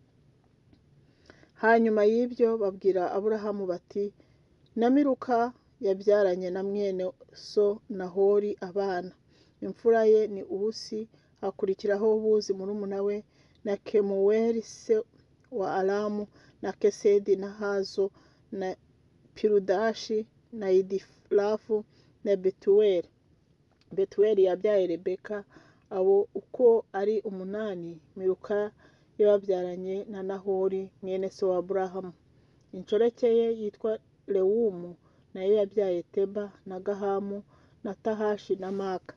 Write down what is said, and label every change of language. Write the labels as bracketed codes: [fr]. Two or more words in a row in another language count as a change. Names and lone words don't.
[rw] Hanyuma y'ibyo babwira Aburahamu bati na Miruka yabyaranye na mwene so Nahori abana. Imfura ye ni Usi, hakurikiraho Buzi murumuna we, na Kemuweli se wa Aramu, na Kesedi na Hazo, na Pirudashi, na Idifurafu, na Betuweli. Betuweli yabyaye Rebeka. Abo uko ari 8, Miruka yababyaranye na Nahori mwene se wa Aburahamu. Inshoreke ye yitwa Rewumu, nayo yabyaye Teba na Gahamu na Tahashi na Maka.